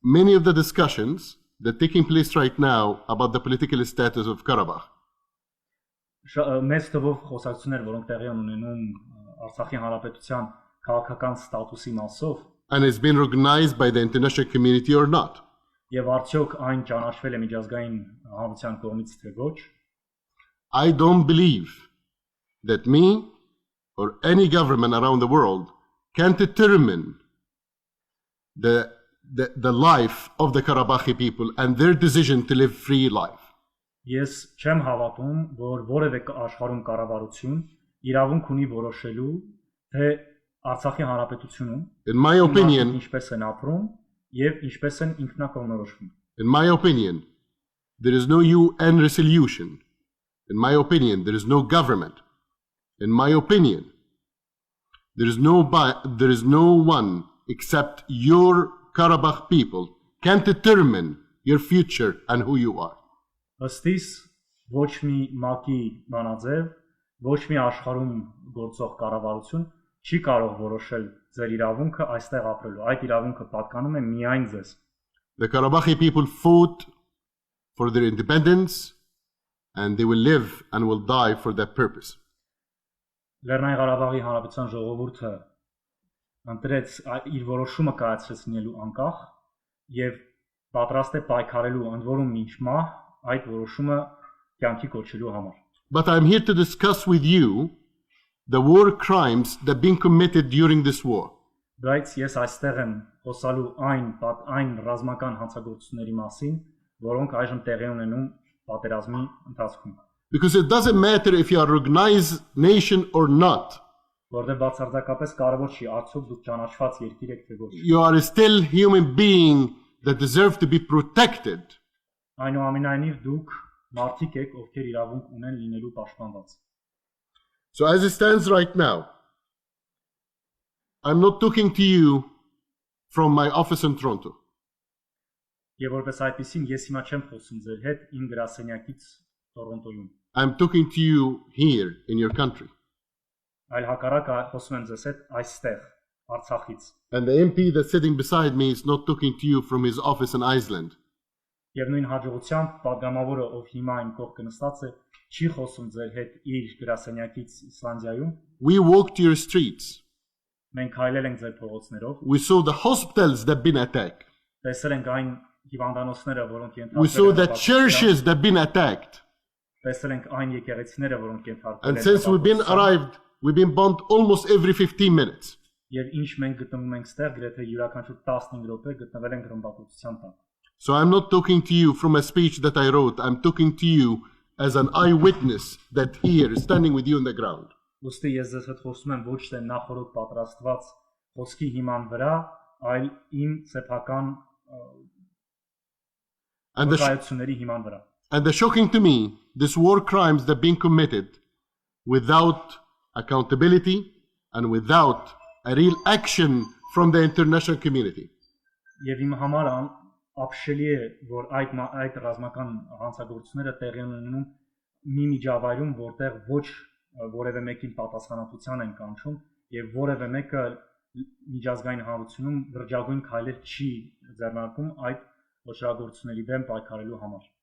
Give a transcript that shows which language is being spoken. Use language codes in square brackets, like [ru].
[en] Many of the discussions that are taking place right now about the political status of Karabakh [hy] Մեծ թվով խոսակցություններ, որոնք տեղի են ունենում Արցախի Հանրապետության քաղաքական ստատուսի մասով, [en] and it's been recognized by the international community or not. [hy] Եվ արդյոք այն ճանաչվել է միջազգային հանրության կողմից թե ոչ։ [en] I don't believe that me or any government around the world can determine the life of the Karabakhi people and their decision to live free life. [hy] Ես չեմ հավատում, որ որևէ աշխարհում կառավարություն իրավունք ունի որոշելու, թե Արցախի Հանրապետությունում [en] In my opinion, [hy] ինչպես են ապրում եւ ինչպես են ինքնակողմնորոշվում։ [en] In my opinion, there is no UN resolution. In my opinion, there is no government. In my opinion, there is no one except your Karabakh people can determine your future and who you are. [hy] Ըստիս ոչ մի մակի բանաձև, ոչ մի աշխարհում գործող կառավարություն չի կարող որոշել ձեր իրավունքը այստեղ ապրելու։ Այդ իրավունքը պատկանում է միայն ձեզ։ [en] The Karabakhi people fought for their independence and they will live and will die for that purpose. [hy] Լեռնային Ղարաբաղի Հանրապետության ժողովուրդը ընտրեց իր որոշումը կայացրեց լինելու անկախ եւ պատրաստ է պայքարելու ընդ որում մինչ մահ այդ որոշումը կյանքի կոչելու համար։ [en] But I'm here to discuss with you the war crimes that have been committed during this war. [hy] Բայց ես այստեղ եմ խոսալու այն ռազմական հանցագործությունների մասին, որոնք այժմ տեղի ունենում պատերազմի ընթացքում։ [en] Because it doesn't matter if you are a recognized nation or not. [hy] Որտեղ բացարձակապես կարևոր չի արդյոք դուք ճանաչված երկիր եք թե ոչ։ [en] You are still human being that deserve to be protected. [hy] Այնուամենայնիվ դուք մարդիկ եք, ովքեր իրավունք ունեն լինելու պաշտպանված։ [en] So as it stands right now, I'm not talking to you from my office in Toronto. [hy] Եվ որպես այդպեսին ես հիմա չեմ խոսում ձեր հետ իմ գրասենյակից Տորոնտոյում։ [en] I'm talking to you here in your country. [hy] Այլ հակառակը խոսում եմ ձեզ հետ այստեղ, Արցախից։ [en] And the MP that's sitting beside me is not talking to you from his office in Iceland. [hy] Եվ նույն հաջողությամբ պատգամավորը, ով հիմա իմ կողքը նստած է, չի խոսում ձեր հետ իր գրասենյակից Իսլանդիայում։ [en] We walked your streets. [hy] Մենք քայլել ենք ձեր փողոցներով, [en] We saw the hospitals that have been attacked. [hy] տեսել ենք այն հիվանդանոցները, որոնք [en] We saw the [hy] ենթարկվել են [en] churches that have been attacked. [hy] տեսել ենք այն եկեղեցիները, որոնք ենթարկվել [en] And [hy] են [en] since we've been arrived, we've been bombed almost every 15 minutes. [hy] Եվ ինչ մենք գտնվում ենք ստեղ, գրեթե յուրաքանչյուր 15 րոպե գտնվել ենք ռմբակոծության տակ։ [en] So I'm not talking to you from a speech that I wrote. I'm talking to you as an eyewitness that here is standing with you on the ground. [hy] Ոստի ես ձեզ հետ խոսում եմ ոչ թե նախորդ պատրաստված խոսքի հիման վրա, այլ իմ սեփական վկայությունների հիման վրա։ [en] And the shocking to me, this war crimes that have been committed without accountability and without a real action from the international community. [hy] Եվ իմ համար ապշելի է, որ այդ ռազմական հանցագործությունները տեղի ունենում մի միջավայրում, որտեղ ոչ որևէ մեկին պատասխանատվության են կանչում եւ որևէ մեկը միջազգային հանրությունում վրջագույն քայլեր չի ձեռնարկում այդ ոչրագործությունների դեմ պայքարելու համար։